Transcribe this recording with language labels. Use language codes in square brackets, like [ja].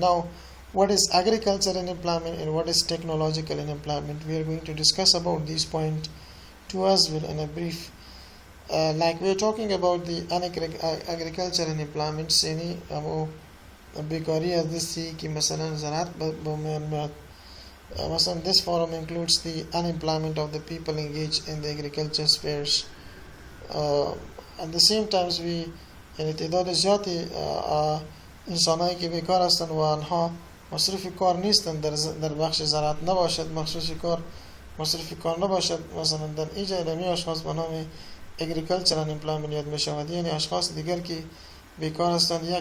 [en] Now what is agriculture unemployment and what is technological unemployment? We are going to discuss about these points to as well in a brief. Like we are talking about the agriculture unemployment, [fa] yani بیکاری از دستی که مثلا زراعت به میان میاد. [en] مثلا this forum includes the unemployment of the people engaged in the agriculture spheres. At the same times we [fa] یعنی تعداد زیادی انسانایی که بیکار هستند و آنها مصرف کار نیستند در بخش زراعت نباشد، مصرف کار نباشد، مثلا در اینجا علمی اشخاص به نام agriculture unemployment یاد می شود، یعنی اشخاص دیگر که بیکار هستند.